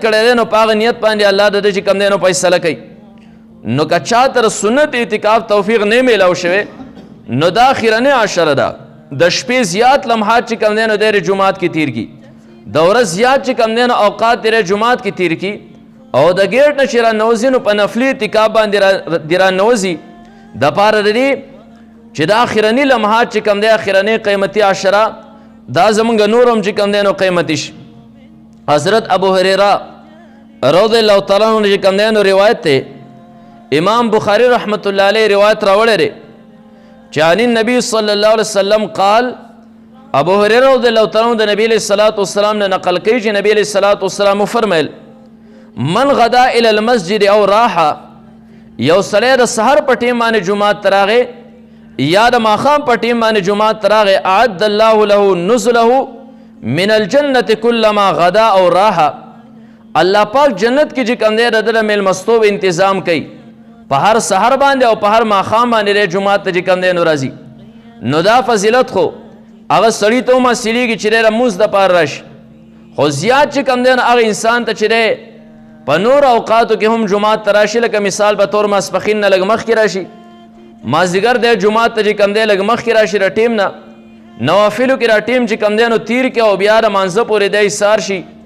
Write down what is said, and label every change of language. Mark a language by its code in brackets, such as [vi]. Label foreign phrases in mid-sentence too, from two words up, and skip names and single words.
[ps] کړی دی نو په هغه نیت باندې الله د ده چې کوم دی نو فیصله کوي نو که چا تر سنت اعتکاف توفیق نه میلاو شوی نو دا اخرنۍ عشره ده د شپې زیات لمحات چې کوم دی نو دی جماعت کې تیر کړي د ورځ زیات چې کوم دی نو اوقات دی جماعت کې تیر کړي او د ګیټ نه چې رانوځي نو په نفلي اعتکاف باندې دې رانوځي دپاره د دې چې دا اخرني لمحات چې کوم دی اخرنۍ قیمتي عشره دا زمونږ نور هم چې کوم دی نو قیمتي شي حضرت ابو هریره [ar] رضی الله تعالی عنه [ps] چې کوم دی نو روایت دی امام بخاری [ar] رحمت الله علیه [ps] روایت راوړی دی چې [ar] عن النبي صلی الله علیه وسلم قال [ps] ابو هریره [ar] رضی الله تعالی عنه [ps] د نبی [ar] علیه الصلاة والسلام [ps] نه نقل کوي چې نبی [ar] علیه الصلاة والسلام [ps] وفرمیل [ar] من غدا الى المسجد او راحه [ps] یو سړی د سحر په ټیم باندې جماعت ته راغی یا د ماښام په ټیم باندې جماعت ته راغی [ar] اعد الله له نزله من الجنة كلما غدا او [ps] راحه الله پاک جنت کې چې کوم دی د ده د میلمستوب انتظام کوي په هر سحر باندې او په هر ماښام باندې جماعت ته چې کوم دی نو راځي نو دا فضیلت خو هغه سړي ته هم حاصلېږي چې دی د لمونځ دپاره راشي خو زیات چې کوم دی نو هغه انسان ته چې دی په نور اوقاتو کې هم جماعت ته راشي لکه مثال په طور ماسپښین نه لږ مخکې راشي مازدیګر دی جماعت ته چې کوم دی لږ مخکې راشي د ټیم نه نوافلو کې را ټیم چې کوم دی نو تیر کې او بیا د مانځه پورې دی ایثار شي